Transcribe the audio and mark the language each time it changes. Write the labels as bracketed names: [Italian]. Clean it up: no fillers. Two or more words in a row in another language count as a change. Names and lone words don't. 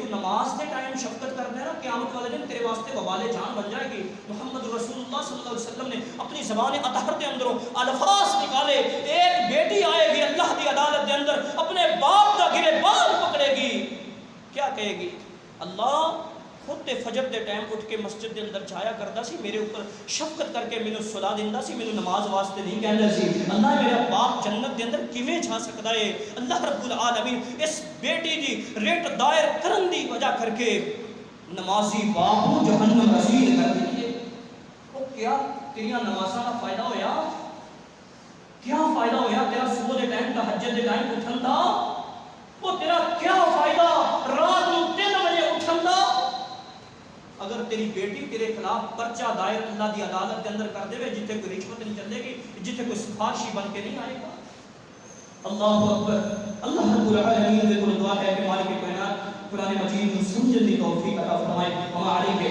[Urdu] نماز کے ٹائم شفقت کرنا ہے نا قیامت والے دن تیرے واسطے وبال جان بن جائے گی محمد رسول اللہ [Arabic] صلی اللہ علیہ وسلم [Urdu] نے اپنی زبان اطہر کے اندروں الفاظ نکالے ایک بیٹی آئے گی اللہ کی عدالت کے اندر اپنے باپ کا گریبان پکڑے [Punjabi] گی کیا کہے گی اللہ خود تے فجر دے ٹائم اٹھ کے مسجد دے اندر جایا کرتا سی میرے اوپر شفقت کر کے مینوں صلا دیندا سی مینوں نماز واسطے نہیں کہندا سی اللہ میرا باپ جنت دے اندر کیویں جا سکدا ہے اللہ رب العالمین اس بیٹی دی ریٹ دائر کرن دی وجہ کر کے نمازی باپ کو جہنم رسید کر دیے او کیا تیریاں نمازاں دا فائدہ ہویا کیا فائدہ ہویا تیرا صبح دے ٹائم تہجد دے ٹائم اٹھن دا او تیرا کیا فائدہ رات نو 3 بجے اٹھن دا اگر تیری بیٹی تیرے خلاف پرچہ دائر اللہ دی عدالت کے اندر کر دے جتھے کوئی رشوت نہیں چلے گی جتھے کوئی سفارشی بن کے نہیں آئے گا [Arabic] اللہ اکبر [Punjabi] اللہ رب العالمین دے کو دعا ہے کہ مالک کائنات [Urdu] قرآن مجید کو سمجھنے کی توفیق عطا فرمائے ہمارے